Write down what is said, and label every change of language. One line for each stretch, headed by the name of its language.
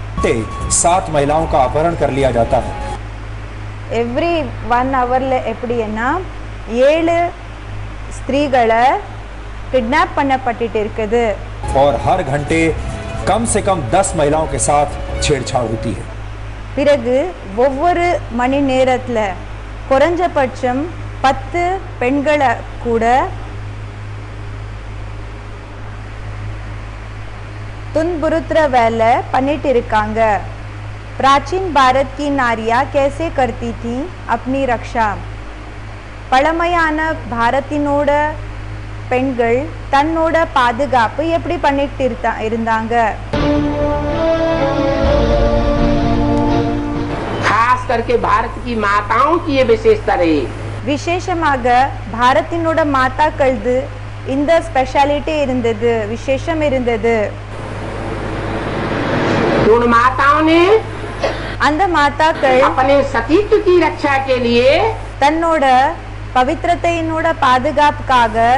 Hindi: 7 महिलाओं का अपहरण कर लिया जाता है.
English: every 1
Tamil: ஹவர்ல எப்படின்னா 7 ஸ்திரீகளை किडनैप பண்ணப்பட்டிட்டு இருக்குது.
Hindi: और हर घंटे कम से कम 10 महिलाओं के साथ छेड़छाड़ होती है.
Tamil: பிறகு ஒவ்வொரு மணி நேரத்துல குறைஞ்சபட்சம் 10 பெண்களை கூட துன்புறுத்துற வேலை பண்ணிட்டு இருக்காங்க.
Hindi: प्राचीन भारत की नारियां कैसे करती थी अपनी रक्षा.
Tamil: பழமையான பாரத்தினோட பெண்கள் தன்னோட பாதுகாப்பு எப்படி பண்ணிட்டு இருந்தாங்க.
Hindi: खास करके भारत की माताओं की ये विशेषता रही.
Tamil: விசேஷமாக பாரத்தினோட மாதாக்களது இந்த ஸ்பெஷாலிட்டி இருந்தது, விசேஷம் இருந்தது.
Hindi: उन माताओं ने
Tamil: அந்த மாதாக்கள்
Hindi: अपने सतीत्व की रक्षा के लिए
Tamil: தன்னோட பவித்திரத்தையினோட பாதுகாப்புக்காக